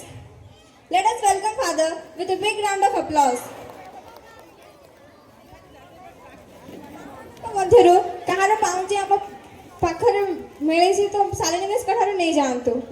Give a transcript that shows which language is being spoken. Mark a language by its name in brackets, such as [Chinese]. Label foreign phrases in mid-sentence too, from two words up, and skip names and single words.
[English] Let us welcome Father with a big round of applause. [Odia] ମଧ୍ୟରୁ କାହାର ପାଉଁଜି ଆମ ପାଖରେ ମିଳିଛି ତ ଶାଲିନୀଙ୍କ ଠାରୁ ନେଇ ଯାଆନ୍ତୁ।